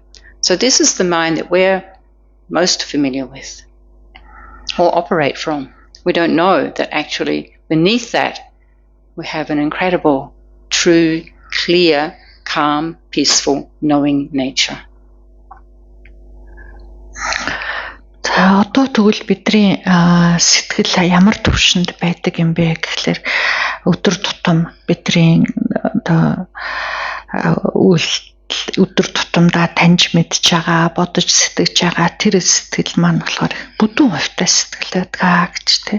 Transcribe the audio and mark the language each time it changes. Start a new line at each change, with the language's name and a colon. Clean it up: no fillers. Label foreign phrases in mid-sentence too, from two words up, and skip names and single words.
English: So this is the mind that we're most familiar with or operate from. We don't know that actually beneath that we have an incredible, true, clear, calm, peaceful, knowing nature.
Mongolian: Одоо тэгвэл бидний сэтгэл ямар төвшөнд байдаг юм бэ гэхлээр өдөр тутам бидний одоо өдөр тутамдаа таньж мэдж байгаа, бодож сэтгэж байгаа тэр сэтгэл маань болохоор бүдүүн хувьтай сэтгэл байдаг гэж тий.